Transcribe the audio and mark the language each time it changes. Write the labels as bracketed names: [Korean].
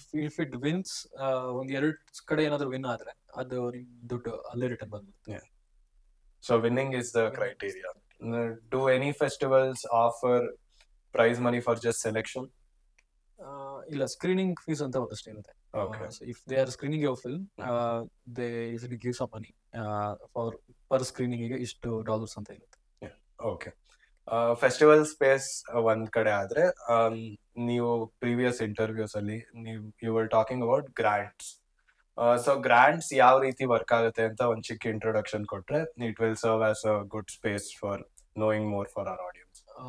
[English] if it wins, [Kannada] ಒಂದ್ 2 ಕಡೆ ಏನಾದ್ರು ವಿನ್ ಆದ್ರೆ ಅದು ನಿಮ್ ದುಡ್ಡು ಅಲ್ಲೇ ರಿಟರ್ನ್ ಬಂದ್ಬಿಡುತ್ತೆ. [English] So winning is the criteria. Do any festivals offer prize money for just selection? [Kannada] ಇಲ್ಲ, ಸ್ಕ್ರೀನಿಂಗ್ ಫೀಸ್ ಅಂತ ಒಂದಷ್ಟು ಇರುತ್ತೆ. Okay. [English] So if they are screening your film, they usually give some money for per screening [Kannada] ಗೆ ಇಷ್ಟು dollars ಅಂತ ಇರುತ್ತೆ. Okay. Festival space ಒಂದ್ ಕಡೆ ಆದ್ರೆ, ನೀವು ಪ್ರೀವಿಯಸ್ ಇಂಟರ್ವ್ಯೂಸ್ ಅಲ್ಲಿ [English] You were talking about grants. [Kannada] So grants ಯಾವ ರೀತಿ ವರ್ಕ್ ಆಗುತ್ತೆ ಅಂತ ಒಂದ್ ಚಿಕ್ಕ ಇಂಟ್ರೊಡಕ್ಷನ್ ಕೊಟ್ರೆ [English] It will serve as a good space for knowing more for our audience.